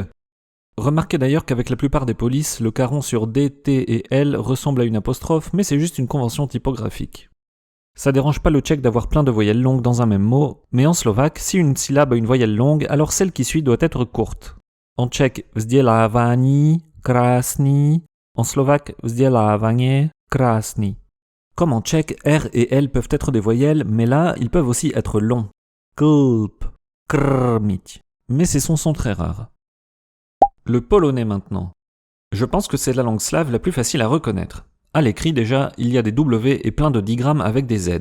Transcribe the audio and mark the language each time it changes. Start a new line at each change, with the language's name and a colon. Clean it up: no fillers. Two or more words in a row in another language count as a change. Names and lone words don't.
French: Remarquez d'ailleurs qu'avec la plupart des polices, le caron sur D, T et L ressemble à une apostrophe, mais c'est juste une convention typographique. Ça dérange pas le tchèque d'avoir plein de voyelles longues dans un même mot, mais en slovaque, si une syllabe a une voyelle longue, alors celle qui suit doit être courte. En tchèque,
Czech: vzdělávání, krásný,
French: en slovaque,
Slovak: vzdělávanie, krásný.
French: Comme en tchèque, R et L peuvent être des voyelles, mais là, ils peuvent aussi être longs.
Slovak: Klp, krmiť.
French: Mais ces sons sont très rares. Le polonais maintenant. Je pense que c'est la langue slave la plus facile à reconnaître. À l'écrit déjà, il y a des W et plein de digrammes avec des Z.